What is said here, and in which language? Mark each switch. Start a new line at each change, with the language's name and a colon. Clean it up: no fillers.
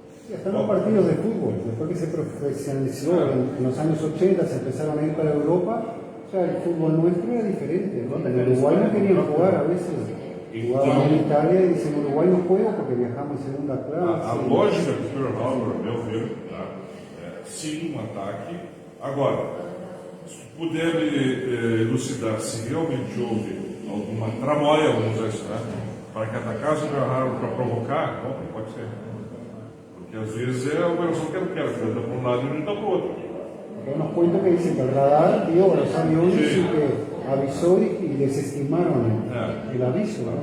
Spanish: Y hasta en los partidos de fútbol, después que se profesionalizó en los años 80, se empezaron a ir para Europa, o sea, el fútbol nuestro era diferente, ¿no? En Uruguay no querían jugar a veces, jugaban en Italia y dicen Uruguay no juego porque viajamos en segunda
Portuguese: A
Spanish: clase.
Portuguese: lógica do Pearl Harbor, a meu ver, tá, sim, um ataque. Agora, se tu puder elucidar se realmente houve alguma tramóia, vamos dizer assim, né, para que atacasse o Pearl Harbor para provocar, não, pode ser. Porque às vezes é a operação que anda para um lado e não para o outro.
Spanish: Hay unos cuentos que dicen que el radar vio a los aviones y que avisó y desestimaron el aviso, ¿no?